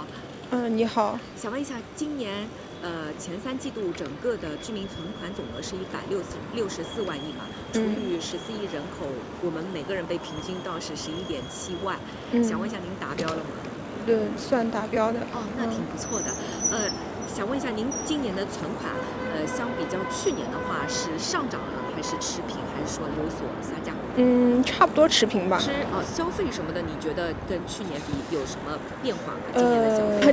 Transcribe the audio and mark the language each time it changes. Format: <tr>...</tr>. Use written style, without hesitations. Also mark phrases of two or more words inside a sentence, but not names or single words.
<zh>你好。想問一下，今年前3季度整個的居民存款總額是164萬億嘛？除以14億人口，我們每個人被平均到是11.7萬。想問一下，您達標了嗎？對，算達標的。哦，那挺不錯的。想問一下，您今年的存款，相比較去年的話，是上漲了還是持平，還是說有所下降？差不多持平吧。消費什麼的，你覺得跟去年比有什麼變化嗎？今年的消費？</zh>